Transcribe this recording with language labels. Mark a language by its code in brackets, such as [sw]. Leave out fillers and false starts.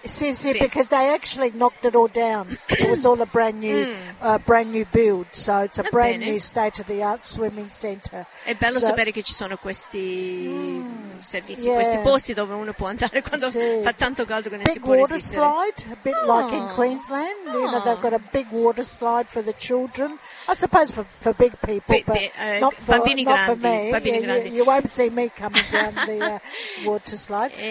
[en] Sì, because they actually knocked it all down. It was all a brand new build, so it's a new state of the art swimming center. [it] È bello sapere che ci sono questi servizi, questi posti dove uno può andare quando fa tanto caldo che non [en] big [it] si può resistere. [en] Big water slide, a bit like in Queensland. Oh. You know, they've got a big water slide for the children. I suppose for big people, but not for me, [it] bambini grandi. [en] You won't see me coming down the water slide.